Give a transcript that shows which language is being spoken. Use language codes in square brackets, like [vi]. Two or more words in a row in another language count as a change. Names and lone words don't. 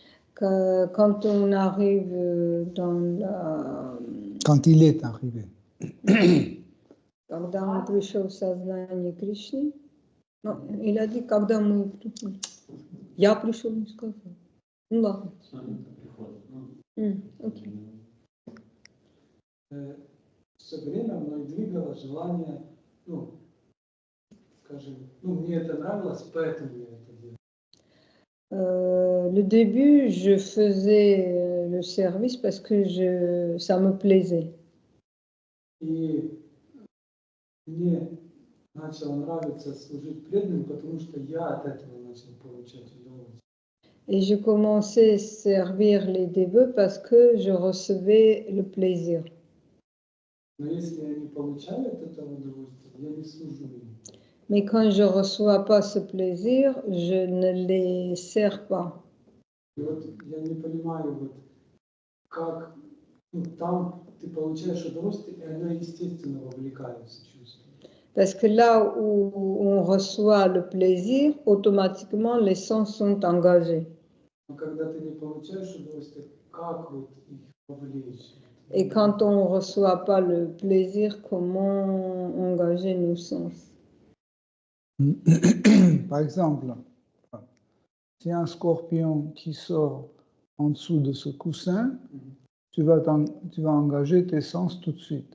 [fr] Quand on arrive dans la... Quand il est arrivé. [ru] Когда он пришел в сознание Кришны, ну, [fr] il a dit, [ru] когда мы... Я пришел, не сказал. Ну ладно. Окей. Все время мной двигало желание, скажем, мне это нравилось, поэтому я это делал. [fr] Le début, je faisais le service parce que ça me plaisait. [ru] И мне начало нравиться служить преданным, потому что я от этого начал получать удовольствие. [fr] Et je commençais à servir les dévots parce que je recevais le plaisir. [ru] Но если я не получаю от этого удовольствия, я не служу им. [fr] Mais quand je ne reçois pas ce plaisir, je ne les sers pas. [ru] И вот я не понимаю, вот как там ты получаешь удовольствие, и оно естественно вовлекает в чувство. [fr] Parce que là où on reçoit le plaisir, automatiquement les sens sont engagés. [ru] Но когда ты не получаешь удовольствие, как вот их вовлечь? [fr] Et quand on ne reçoit pas le plaisir, comment engager nos sens? Par exemple, s'il y a un scorpion qui sort en dessous de ce coussin, tu vas engager tes sens tout de suite.